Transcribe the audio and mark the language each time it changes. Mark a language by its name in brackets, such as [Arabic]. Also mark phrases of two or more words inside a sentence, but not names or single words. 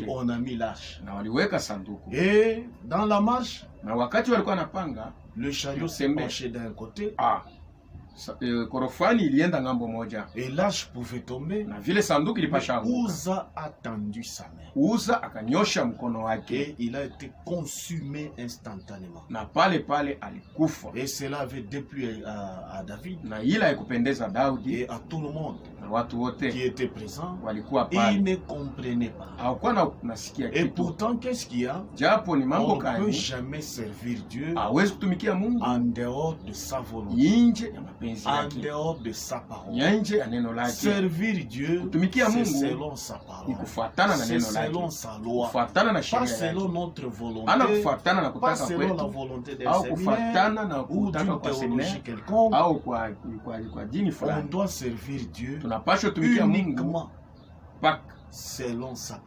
[French] Et on a mis l'arche. [Swahili] Na waliweka sanduku. [French] Et dans la marche, [Swahili] na wakati walikuwa napanga, [French] le chariot s'est penché d'un côté. [Swahili] Korofani ilienda ngambo moja. [French] Et l'arche pouvait tomber. [Swahili] Na vile sanduku ilipasha anguka. [French] Uza a tendu sa main. [Swahili] Uza akanyosha mkono wake. [French] Et il a été consumé instantanément. [Swahili] Na pale alikufa. [French] Et cela avait déplu à David. [Swahili] Na ila haikupendeza Daudi. [French] Et à tout le monde. [Swahili] Na watu wote [French] qui étaient présents. [Swahili] Walikuwa pale. [French] Ils ne comprenaient pas. [Swahili] Hawakuwa nasikia kitu. [French] Et pourtant qu'est-ce qu'il y a? [Swahili] Japo ni mambo kani. [French] On ne peut jamais servir Dieu. [Swahili] Hawezi kutumikia Mungu. [French] En dehors de sa volonté. [Swahili] Nje ya mapenzi. [French] En dehors de sa parole. Servir Dieu, c'est selon sa parole. C'est selon sa loi. Pas selon notre volonté. Pas selon la volonté d'un séminaire ou d'une théologie quelconque. On doit servir Dieu uniquement selon sa parole.